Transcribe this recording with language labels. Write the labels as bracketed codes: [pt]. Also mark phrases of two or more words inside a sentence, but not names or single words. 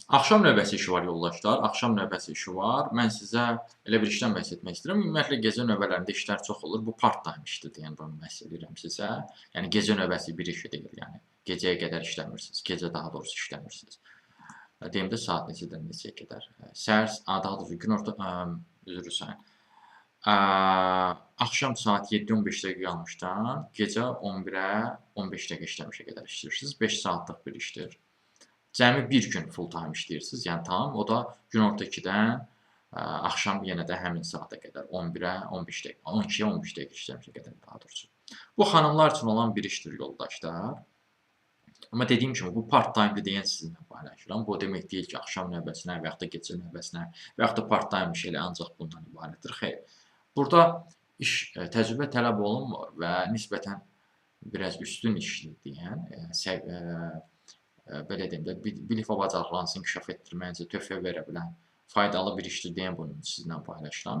[az] Axşam növbəsi işi var yoldaşlar, axşam növbəsi işi var. Mən sizə elə bir işdən bəhs etmək istəyirəm. Ümumiyyətlə gecə növbələrində işlər çox olur. Bu part-time işdir deyən bunu bəhs edirəm sizə. Yəni gecə növbəsi bir işi deyil, yəni gecəyə qədər işləmirsiniz. Gecə daha doğrusu işləmirsiniz. Deyim də saat neçədən neçəyə qədər. Səhər, daha doğrusu günorta, üzr istəyirəm. Axşam saat 7:15 dəqiqə qalmışdan gecə 11-ə 15 dəqiqə işləmişə qədər işləyirsiniz. 5 saatlıq bir işdir. Cəmi bir gün [en] full time [az] işləyirsiniz, yəni tam. O da günorta 2-dən axşam yenə də həmin saata qədər 11-ə 15 dəqiqə, 12-yə 15 dəqiqə işləmişə qədər daha doğrusu. Bu xanımlar üçün olan bir işdir yoldaşlar. Amma dediyim kimi bu part-time deyən sizinlə paylaşıram. Bu demək deyil ki, axşam növbəsinə və yaxud da gecə növbəsinə və yaxud da part-time iş elə ancaq bundan ibarətdir. Xeyr. Burada iş təcrübə tələb olunmur və nisbətən biraz üstün işdir deyən, belə deyim də, bilik və bacarıqlarınızı inkişaf etdirməyinizə töhfə verə bilən faydalı bir işdir deyən bunu sizinlə paylaşıram.